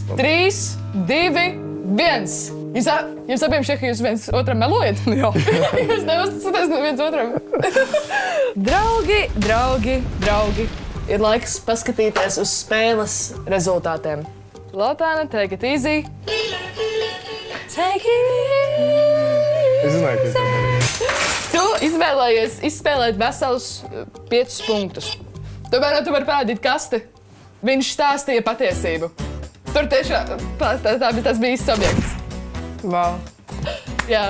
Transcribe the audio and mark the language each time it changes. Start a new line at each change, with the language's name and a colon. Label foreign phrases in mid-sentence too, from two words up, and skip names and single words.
Latvian: 3, 2, 1. Jums abiem šķiet, ka jūs viens otram melojat? Jā. Jūs neusticaties no viens otram. Draugi. Ir laiks paskatīties uz spēles rezultātiem. Lotāna,
English: take it easy. Take it easy.
Latvian: Es zināju, ka tas ir. Tu izvēlējies izspēlēt veselus 5 punktus. Tu vari parādīt kasti. Viņš stāstīja patiesību. Tur tiešām tas bija īsts objekts. Wow. Jā.